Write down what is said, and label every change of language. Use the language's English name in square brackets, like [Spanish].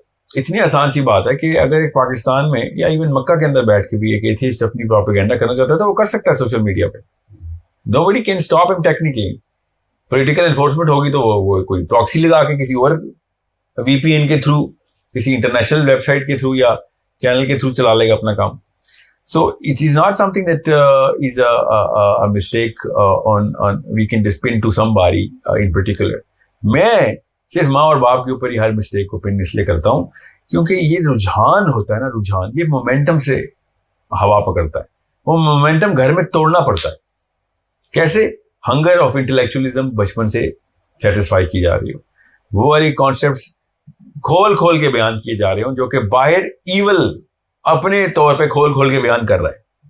[Urdu] اتنی آسان سی بات ہے کہ اگر ایک پاکستان میں یا ایون مکہ کے اندر بیٹھ کے بھی ایک ایتھیسٹ اپنی پروپیگنڈا کرنا چاہتا ہے تو وہ کر سکتا ہے سوشل میڈیا پہ. [English] Nobody can stop him technically. [Urdu] Political enforcement ہوگی تو وہ کوئی پراکسی لگا کے کسی اور وی پی این کے تھرو، کسی انٹرنیشنل ویب سائٹ کے تھرو یا چینل کے تھرو چلا لے گا اپنا کام. [English] So it is not something that is a mistake we can just pin to somebody in particular. [Urdu] میں صرف ماں اور باپ کے اوپر ہی ہر مسٹیک کو پن اس لیے کرتا ہوں کیونکہ یہ رجحان ہوتا ہے نا، رجحان یہ مومنٹم سے ہوا پکڑتا ہے. وہ مومنٹم گھر میں توڑنا پڑتا ہے. کیسے؟ ہنگر آف انٹلیکچولیزم بچپن سے سیٹسفائی کی جا رہی ہو، وہ والی کانسیپٹس کھول کے بیان کیے جا رہے ہوں جو کہ باہر ایول اپنے طور پہ کھول کے بیان کر رہا ہے.